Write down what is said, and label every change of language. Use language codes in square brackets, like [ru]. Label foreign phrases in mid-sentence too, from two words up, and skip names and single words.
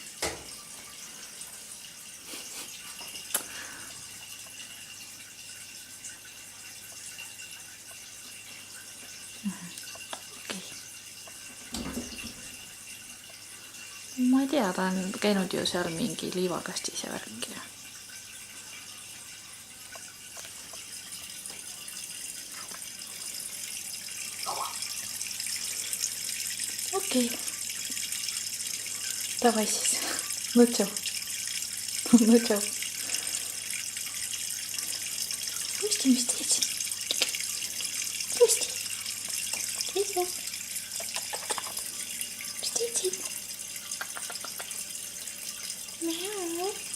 [et] Ma ei tea, ta on käinud ju seal mingi liivakastis ja värki. Okei. [ru] Давай siis. Ну чё? Ну чё? Rusty, [et] mis teed siin? Rusty. Mis teed siin? Miau.